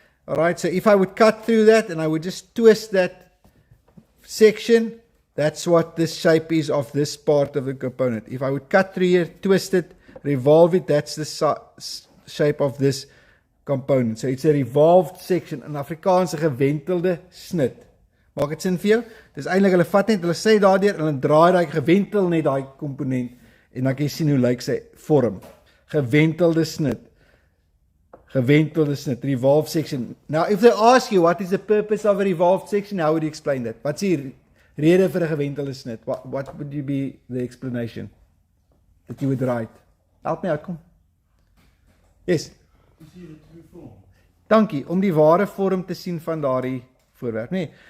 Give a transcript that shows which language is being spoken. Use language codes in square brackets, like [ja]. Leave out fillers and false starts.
[en] Alright, so if I would cut through that and I would just twist that section, that's what this shape is of this part of the component. If I would cut through here, twist it, revolve it, that's the shape of this component. So it's a revolved section. [af] In Afrikaans 'n gewentelde snit. Maak dit sin vir jou? Dis eintlik hulle vat net, hulle sê daardeur en hulle draai daai gewentel net daai komponent en dan kan jy sien hoe lyk sy vorm. Gewentelde snit. Gewentelde snit, [en] revolved section. Now if they ask you what is the purpose of a revolved section, how would you explain that? [af] Wat's die rede vir 'n gewentelde snit? [en] What would you be the explanation that you would write? Help me out, [af] kom. [en] Yes. [af] Dankie, om die ware vorm te sien van daardie voorwerp, nee.